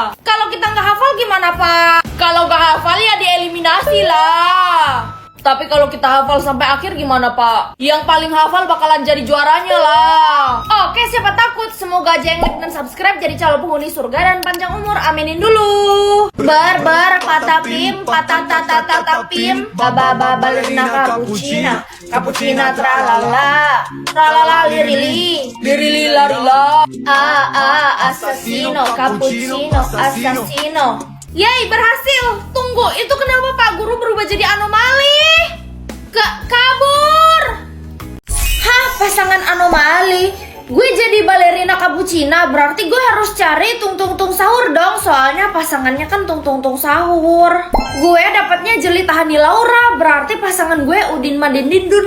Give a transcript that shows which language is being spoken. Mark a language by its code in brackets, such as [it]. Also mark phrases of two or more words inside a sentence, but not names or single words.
[id] Kalau kita nggak hafal gimana Pak? Kalau nggak hafal ya dieliminasi lah. Tapi kalau kita hafal sampai akhir gimana Pak? Yang paling hafal bakalan jadi juaranya lah. Oke, siapa takut? Semoga aja yang like dan subscribe jadi calon penghuni surga dan panjang umur. Aminin dulu. Patapim, patatatatapim. Balerina cappuccina. Cappuccina tralala. Tralala lirili. Lirili larila. Assassino. Cappuccino. Assassino. Yay, berhasil. Tunggu, itu kenapa Pak Guru berubah jadi anomali? Kabur. Hah, pasangan anomali. Gue jadi balerina cappuccina, berarti gue harus cari tung sahur dong. Soalnya pasangannya kan tung sahur. Gue dapatnya Jelita Hani Laura, berarti pasangan gue Udin Madindindun.